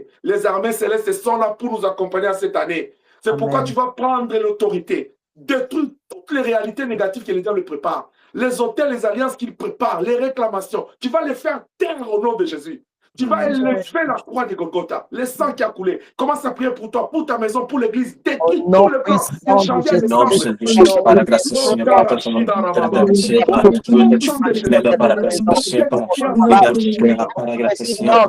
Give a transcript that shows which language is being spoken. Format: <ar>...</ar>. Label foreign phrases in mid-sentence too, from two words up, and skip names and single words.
<fr>Les armées célestes sont là pour nous accompagner cette année. C'est pourquoi tu vas prendre l'autorité. Détruire toutes les réalités négatives que les diables préparent. Les hôtels, les alliances qu'ils préparent, les réclamations. Tu vas les faire taire au nom de Jésus. Tu vas élever la croix de Golgotha, le sang qui a coulé. Commence à prier pour toi, pour ta maison, pour l'église. Détruis tout le corps.</fr> <pt>Para graça, Senhor, para todo mundo. Para graça, Senhor. Para graça, Senhor.</pt>